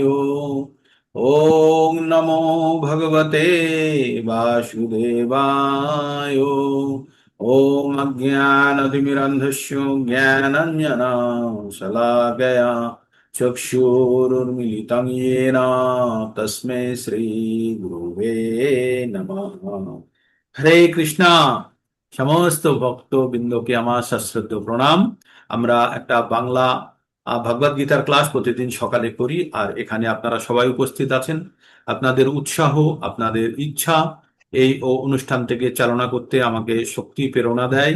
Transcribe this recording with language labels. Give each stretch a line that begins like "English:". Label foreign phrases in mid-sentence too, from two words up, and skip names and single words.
Sanskrit: ओम नमो भगवते वासुदेवाय। ओम अज्ञानतिमिरन्धस्य ज्ञानाञ्जनशलाकया चक्षुरुन्मीलितं येन तस्मै श्रीगुरुवे नमः।
Bangla: হরে কৃষ্ণা। সমস্ত ভক্তবৃন্দকে আমার সশ্রদ্ধ প্রণাম। আমরা একটা বাংলা ভগবদ গীতার ক্লাস প্রতিদিন সকালে করি, আর এখানে আপনারা সবাই উপস্থিত আছেন। আপনাদের উৎসাহ, আপনাদের ইচ্ছা এই অনুষ্ঠান থেকে চালনা করতে আমাকে শক্তি প্রেরণা দেয়।